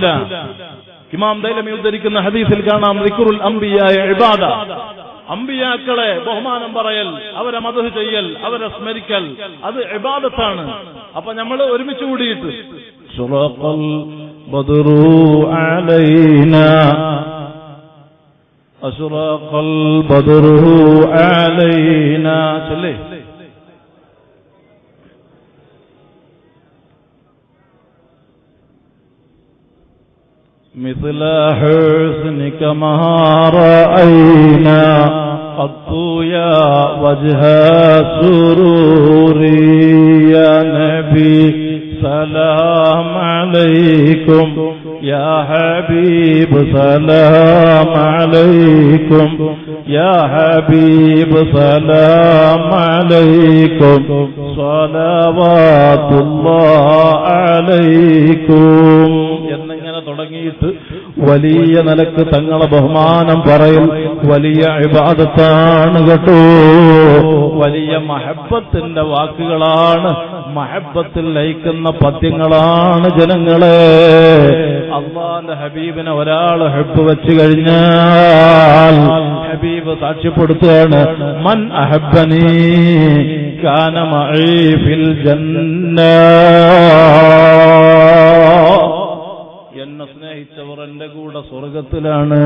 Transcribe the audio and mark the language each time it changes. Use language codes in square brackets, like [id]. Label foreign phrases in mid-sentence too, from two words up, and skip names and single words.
[ml] ഇമാം ദൈലമി ഉദ്ധരിക്കുന്ന ഹദീസിൽ കാണാം, [ar] ذكر الأنبياء عبادة, [ml] അമ്പിയാക്കളെ ബഹുമാനം പറയൽ, അവരെ മദ്ഹ് ചെയ്യൽ, അവരെ സ്മരിക്കൽ, അത് ഇബാദത്താണ്. അപ്പൊ നമ്മൾ ഒരുമിച്ച് കൂടിയിട്ട് [ar] أشرق البدر علينا, أشرق البدر علينا [ml] ചൊല്ലേ. [ar] مثل حسنك ما رأينا قط يا وجه سروري يا نبي سلام عليكم يا حبيب سلام عليكم يا حبيب سلام عليكم صلوات الله عليكم [ml] എന്നിങ്ങനെ തുടങ്ങിയിട്ട് വലിയ നിലക്ക് തങ്ങളെ ബഹുമാനം പറയും. വലിയ ഇബാദത്താണ് കേട്ടോ, വലിയ മഹബ്ബത്തിന്റെ വാക്കുകളാണ്, മഹബ്ബത്തിൽ ലയിക്കുന്ന പദ്യങ്ങളാണ് ജനങ്ങളെ. അല്ലാഹുവിന്റെ ഹബീബിനെ ഒരാൾ ഹബ്ബ് വെച്ച് കഴിഞ്ഞാൽ ഹബീബ് സാക്ഷ്യപ്പെടുത്തുകയാണ്, [ar] من أحبني كان معي في الجنة, [ml] എന്നെ സ്നേഹിച്ചവർ എന്റെ കൂടെ സ്വർഗത്തിലാണ്.